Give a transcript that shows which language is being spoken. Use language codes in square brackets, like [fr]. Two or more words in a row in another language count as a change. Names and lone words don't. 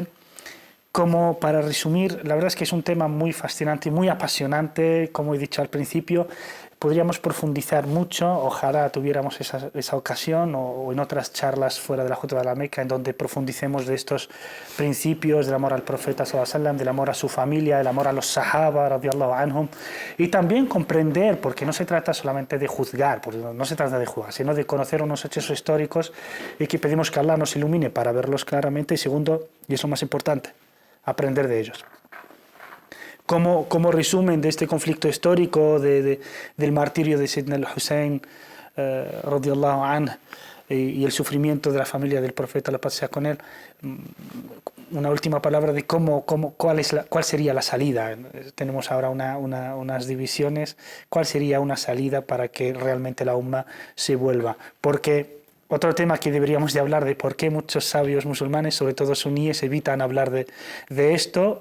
[es] Como para resumir, la verdad es que es un tema muy fascinante y muy apasionante, como he dicho al principio. Podríamos profundizar mucho, ojalá tuviéramos esa ocasión o en otras charlas fuera de la Jutba de la Meca en donde profundicemos de estos principios del amor al profeta [ar] صلى الله عليه وسلم, [es] del amor a su familia, del amor a los sahaba [ar] رضي الله عنهم, [es] y también comprender, porque no se trata solamente de juzgar, porque no se trata de juzgar, sino de conocer unos hechos históricos y que pedimos que Allah nos ilumine para verlos claramente. Y segundo, y es lo más importante, aprender de ellos. Como resumen de este conflicto histórico del martirio de Sayyidina al-Hussein [ar] رضي الله عنه [es] y el sufrimiento de la familia del profeta, la paz sea con él, una última palabra de cuál sería la salida. Tenemos ahora unas divisiones. ¿Cuál sería una salida para que realmente la umma se vuelva? Porque otro tema que deberíamos de hablar de por qué muchos sabios musulmanes, sobre todo suníes, evitan hablar de esto.